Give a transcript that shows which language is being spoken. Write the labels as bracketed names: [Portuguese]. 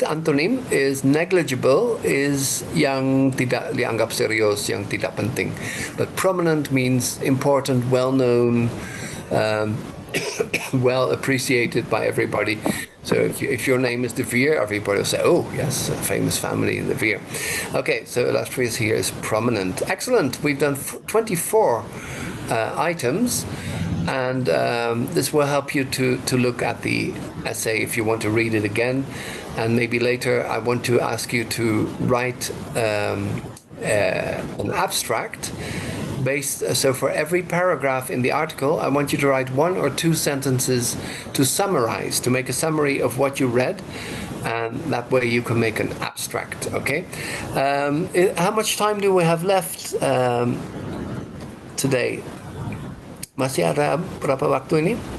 [English] Antonym is negligible, is [Indonesian] yang tidak dianggap serius, yang tidak penting. [English] But prominent means important, well-known, well appreciated by everybody. So if your name is De Vere, everybody will say, oh, yes, a famous family, De Vere. Okay, so illustrious here is prominent. Excellent. We've done 24 items. And this will help you to look at the essay if you want to read it again. And maybe later I want to ask you to write an abstract so for every paragraph in the article, I want you to write 1 or 2 sentences to summarize, to make a summary of what you read. And that way you can make an abstract, okay? How much time do we have left today? [Indonesian] Masih ada berapa waktu ini?